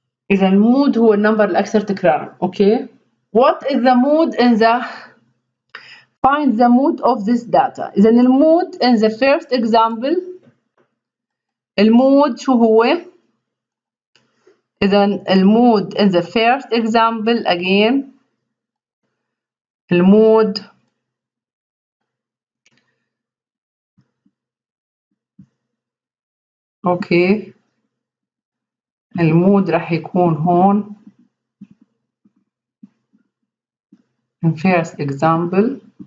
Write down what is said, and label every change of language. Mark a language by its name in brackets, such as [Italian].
[Arabic] إذا المود هو النمبر الأكثر تكرارا. [English] Okay, what is the mode in the find the mode of this data. [Arabic] إذا المود [English] in the first example، [Arabic] المود شو هو؟ إذا المود in the first example again، المود اوكي، المود راح يكون هون [English] in first example.